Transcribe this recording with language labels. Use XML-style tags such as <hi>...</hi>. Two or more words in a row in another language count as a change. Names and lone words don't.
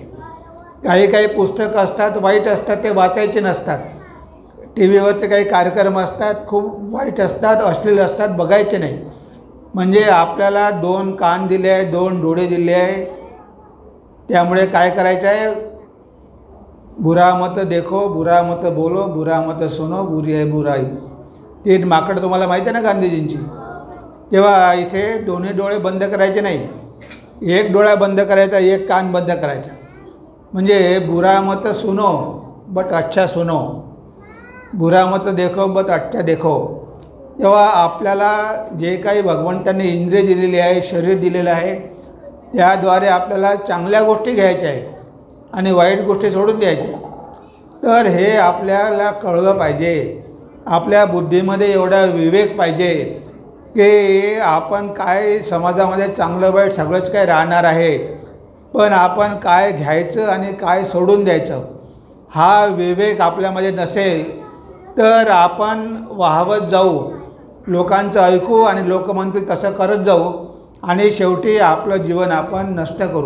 <mr>काही पुस्तकं असतात, वाईट असतात, ते वाचायचे नसतात. टी व्हीवरचे काही कार्यक्रम असतात, खूप वाईट असतात, अश्लील असतात, बघायचे नाही. म्हणजे आपल्याला 2 कान दिले आहे, 2 डोळे दिले आहे, त्यामुळे काय करायचं आहे?</mr> <hi>बुरा मत देखो, बुरा मत बोलो, बुरा मत सुनो,</hi> <mr>बुरी आहे बुराई. 3 माकड तुम्हाला माहिती आहे ना गांधीजींची. तेव्हा इथे दोन्ही डोळे बंद करायचे नाही, एक डोळा बंद करायचा, एक कान बंद करायचा. म्हणजे</mr> <hi>बुरा मत सुनो बट अच्छा सुनो, बुरा मत देखो बट अच्छा देखो.</hi> <mr>तेव्हा आपल्याला जे काही भगवंतांनी इंद्रिय दिलेली आहे, शरीर दिलेलं आहे, त्याद्वारे आपल्याला चांगल्या गोष्टी घ्यायच्या आहेत आणि वाईट गोष्टी सोडून द्यायच्या. तर हे आपल्याला कळलं पाहिजे. आपल्या बुद्धीमध्ये एवढा विवेक पाहिजे की आपण काय समाजामध्ये चांगलं वाईट सगळंच काय राहणार आहे, पण आपण काय घ्यायचं आणि काय सोडून द्यायचं हा विवेक आपल्यामध्ये नसेल तर आपण वाहवत जाऊ, लोकांचं ऐकू आणि लोक म्हणतील तसं करत जाऊ आणि शेवटी आपलं जीवन आपण नष्ट करू.</mr>